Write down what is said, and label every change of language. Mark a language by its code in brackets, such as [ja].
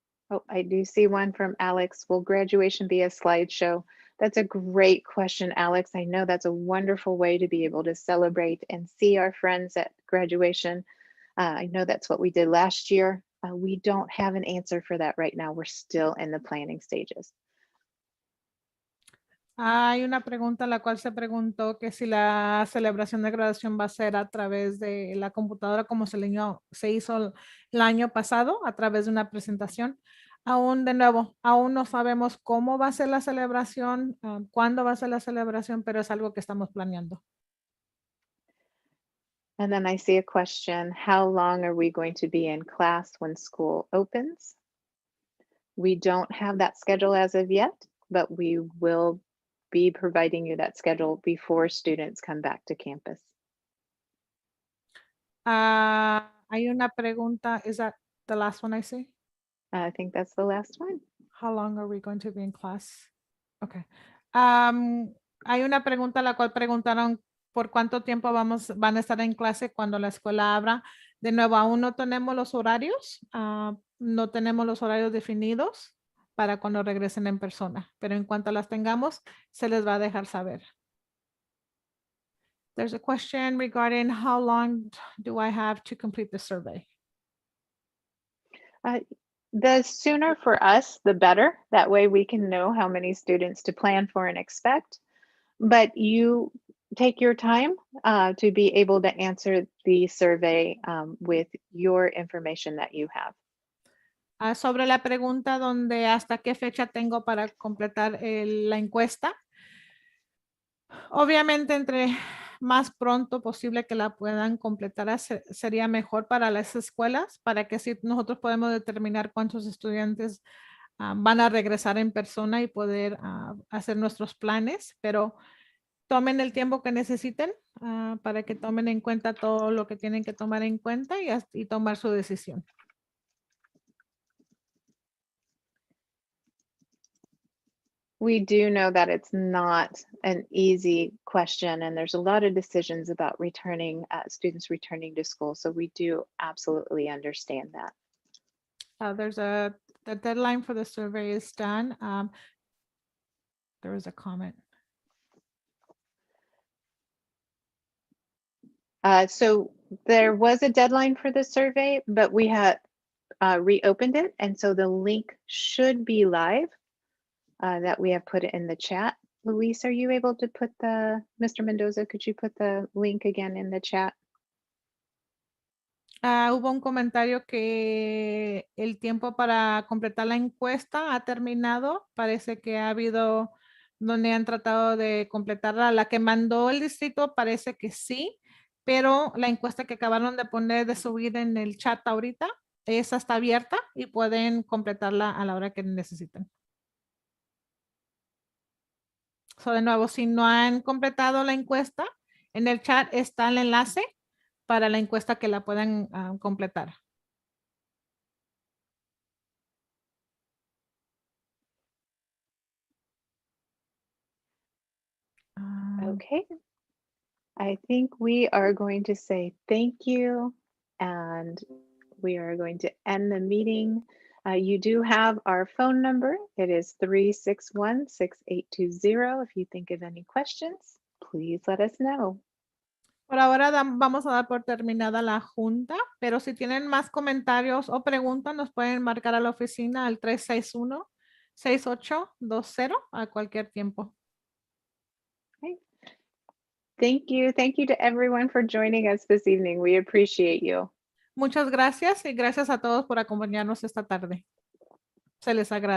[en] Oh, I do see one from Alex. Will graduation be a slideshow? That's a great question, Alex. I know that's a wonderful way to be able to celebrate and see our friends at graduation. I know that's what we did last year. We don't have an answer for that right now. We're still in the planning stages. [es] Hay una pregunta la cual se preguntó que si la celebración de graduación va a ser a través de la computadora como se hizo el año pasado, a través de una presentación. Aún de nuevo, aún no sabemos cómo va a ser la celebración, cuándo va a ser la celebración, pero es algo que estamos planeando. [en] And then I see a question, how long are we going to be in class when school opens? We don't have that schedule as of yet, but we will be providing you that schedule before students come back to campus. [es] Hay una pregunta, [en] is that the last one I see? I think that's the last one. How long are we going to be in class? Okay. [es] Hay una pregunta la cual preguntaron por cuánto tiempo van a estar en clase cuando la escuela abra. De nuevo, aún no tenemos los horarios, no tenemos los horarios definidos para cuando regresen en persona, pero en cuanto las tengamos, se les va a dejar saber. [en] There's a question regarding how long do I have to complete the survey? The sooner for us, the better. That way we can know how many students to plan for and expect. But you take your time to be able to answer the survey with your information that you have. [es] Sobre la pregunta donde hasta qué fecha tengo para completar la encuesta. Obviamente entre más pronto posible que la puedan completar sería mejor para las escuelas, para que así nosotros podemos determinar cuántos estudiantes van a regresar en persona y poder hacer nuestros planes, pero tomen el tiempo que necesiten para que tomen en cuenta todo lo que tienen que tomar en cuenta y tomar su decisión. [en] We do know that it's not an easy question, and there's a lot of decisions about students returning to school. So we do absolutely understand that. The deadline for the survey is done. There was a comment. So there was a deadline for the survey, but we had reopened it. And so the link should be live that we have put it in the chat. Luis, are you able to put Mr. Mendoza, could you put the link again in the chat? [es] Hubo un comentario que el tiempo para completar la encuesta ha terminado. Parece que ha habido donde han tratado de completarla. La que mandó el distrito parece que sí, pero la encuesta que acabaron de subir en el chat ahorita, esa está abierta y pueden completarla a la hora que necesiten. So, de nuevo, si no han completado la encuesta, en el chat está el enlace para la encuesta que la puedan completar. Okay. [en] I think we are going to say thank you, and we are going to end the meeting. You do have our phone number. It is 361-6820. If you think of any questions, please let us know. [es] Por ahora vamos a dar por terminada la junta, pero si tienen más comentarios o preguntas, nos pueden marcar a la oficina al 361-6820 a cualquier tiempo. [en] Thank you. Thank you to everyone for joining us this evening. We appreciate you. [es] Muchas gracias y gracias a todos por acompañarnos esta tarde. Se les agradece.